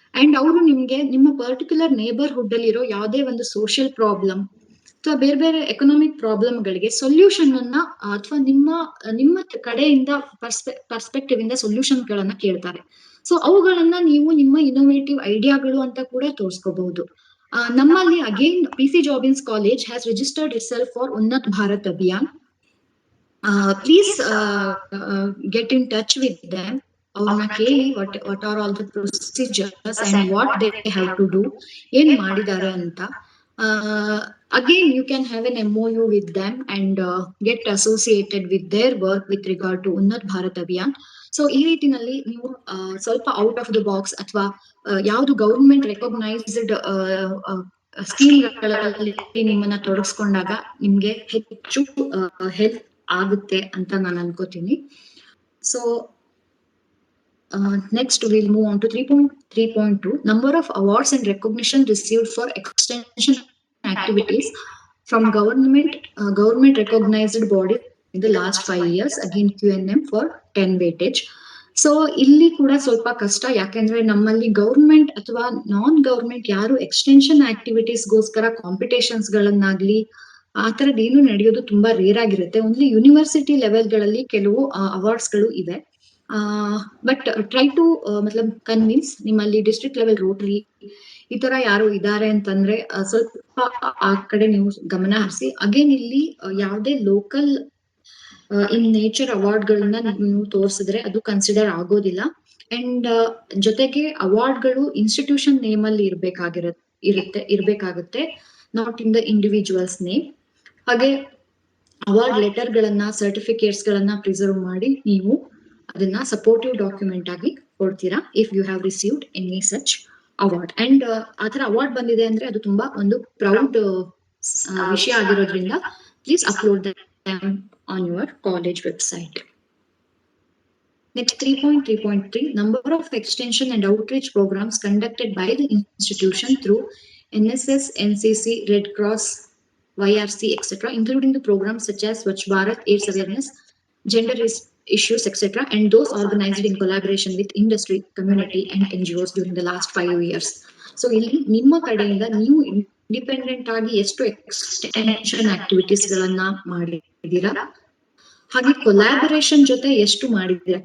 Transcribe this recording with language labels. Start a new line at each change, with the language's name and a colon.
Kannada: And ಅವರು ನಿಮ್ಗೆ ನಿಮ್ಮ ಪರ್ಟಿಕ್ಯುಲರ್ ನೇಬರ್ಹುಡ್ ಅಲ್ಲಿ ಇರೋ ಯಾವುದೇ ಒಂದು ಸೋಷಿಯಲ್ ಪ್ರಾಬ್ಲಮ್ ಅಥವಾ ಬೇರೆ ಎಕನಾಮಿಕ್ ಪ್ರಾಬ್ಲಮ್ ಗಳಿಗೆ ಸೊಲ್ಯೂಷನ್ ಅನ್ನ ಅಥವಾ ನಿಮ್ಮ ಕಡೆಯಿಂದ ಪರ್ಸ್ಪೆಕ್ಟಿವ್ ಇಂದ ಸೊಲ್ಯೂಷನ್ ಗಳನ್ನ ಕೇಳ್ತಾರೆ. ಸೊ ಅವುಗಳನ್ನ ನೀವು ನಿಮ್ಮ ಇನ್ನೋವೇಟಿವ್ ಐಡಿಯಾಗಳು ಅಂತ ಕೂಡ ತೋರ್ಸ್ಕೋಬಹುದು. ನಮ್ಮಲ್ಲಿ again
English: PC Jobbins College has registered itself for Unnat Bharat Abhiyan. Please get in touch with them.
Kannada: ಅವ್ರನ್ನ ಕೇಳಿ
English: what are all the procedures and what they have to do,
Kannada: ಏನ್ ಮಾಡಿದ್ದಾರೆ ಅಂತ.
English: Again, you can have an MOU with them and get associated with their work with regard to Unnat Bharat Abhiyan.
Kannada: So ಈ ರೀತಿನಲ್ಲಿ ನೀವು ಸ್ವಲ್ಪ out of the box ಅಥವಾ ಯಾವುದು government recognised ಸ್ಕೀಮ್ಗಳಲ್ಲಿ ನಿಮ್ಮನ್ನ ತೊಡಗಿಸ್ಕೊಂಡಾಗ ನಿಮ್ಗೆ ಹೆಚ್ಚು ಹೆಲ್ಪ್ ಆಗುತ್ತೆ ಅಂತ ನಾನು ಅನ್ಕೋತೀನಿ.
English: So next we'll move on to 3.3.2 number of awards and recognition received for extension activities from government recognized bodies in the last 5 years, again QNM for 10 weightage.
Kannada: So ಇಲ್ಲಿ ಕೂಡ ಸ್ವಲ್ಪ ಕಷ್ಟ, ಯಾಕೆಂದ್ರೆ ನಮ್ಮಲ್ಲಿ ಗೌರ್ಮೆಂಟ್ ಅಥವಾ ನಾನ್ ಗೌರ್ಮೆಂಟ್ ಯಾರು ಎಕ್ಸ್ಟೆನ್ಷನ್ ಆಕ್ಟಿವಿಟೀಸ್ಗೋಸ್ಕರ ಕಾಂಪಿಟೇಷನ್ಸ್ ಗಳನ್ನಾಗ್ಲಿ ಆ ತರದ್ ಏನು ನಡೆಯೋದು ತುಂಬಾ ರೇರ್ ಆಗಿರುತ್ತೆ. ಓನ್ಲಿ ಯೂನಿವರ್ಸಿಟಿ ಲೆವೆಲ್ಗಳಲ್ಲಿ ಕೆಲವು ಅವಾರ್ಡ್ಸ್ ಗಳು ಇವೆ. ಬಟ್ ಟ್ರೈ ಟು ಮತ್ಲಬ್ ಕನ್ವಿನ್ಸ್ ನಿಮ್ಮಲ್ಲಿ ಡಿಸ್ಟ್ರಿಕ್ಟ್ ಲೆವೆಲ್ ರೋಟರಿ ಈ ತರ ಯಾರು ಇದಾರೆ ಅಂತಂದ್ರೆ ಸ್ವಲ್ಪ ಆ ಕಡೆ ನೀವು ಗಮನ ಹರಿಸಿ. ಅಗೇನ್ ಇಲ್ಲಿ ಯಾವುದೇ ಲೋಕಲ್ ಇನ್ ನೇಚರ್ ಅವಾರ್ಡ್ ಗಳನ್ನ ನೀವು ತೋರಿಸಿದ್ರೆ ಅದು ಕನ್ಸಿಡರ್ ಆಗೋದಿಲ್ಲ. ಅಂಡ್ ಜೊತೆಗೆ ಅವಾರ್ಡ್ ಗಳು ಇನ್ಸ್ಟಿಟ್ಯೂಷನ್ ನೇಮ್ ಅಲ್ಲಿ ಇರ್ಬೇಕಾಗುತ್ತೆ,
English: Not in the individuals name.
Kannada: ಹಾಗೆ ಅವಾರ್ಡ್ ಲೆಟರ್ ಗಳನ್ನ ಸರ್ಟಿಫಿಕೇಟ್ಸ್ ಗಳನ್ನ ಪ್ರಿಸರ್ವ್ ಮಾಡಿ ನೀವು ಅದನ್ನ ಸಪೋರ್ಟಿವ್ ಡಾಕ್ಯುಮೆಂಟ್ ಆಗಿ ಕೊಡ್ತೀರಾ
English: If you have received any such award.
Kannada: And ಆತರ ಅವಾರ್ಡ್ ಬಂದಿದೆ ಅಂದ್ರೆ ಅದು ತುಂಬಾ ಒಂದು ಪ್ರೌಡ್ ವಿಷಯ ಆಗಿರೋದ್ರಿಂದ
English: Please upload them on your college website. Next 3.3.3 number of extension and outreach programs conducted by the institution through NSS, NCC, Red Cross, YRC, etc., including the programs such as Swachh Bharat, AIDS awareness, gender issues, etc., and those organized in collaboration with industry, community, and NGOs during the last 5 years.
Kannada: So, ಇಲ್ಲಿ ನಿಮ್ಮ ಕಡೆಯಿಂದ ನೀವು independent ಆಗಿ ಎಷ್ಟು extension activities ಗಳನ್ನ ಮಾಡಿದ್ದೀರಾ, ಹಾಗೆ collaboration ಜೊತೆ ಎಷ್ಟು ಮಾಡಿದ್ದೀರಾ.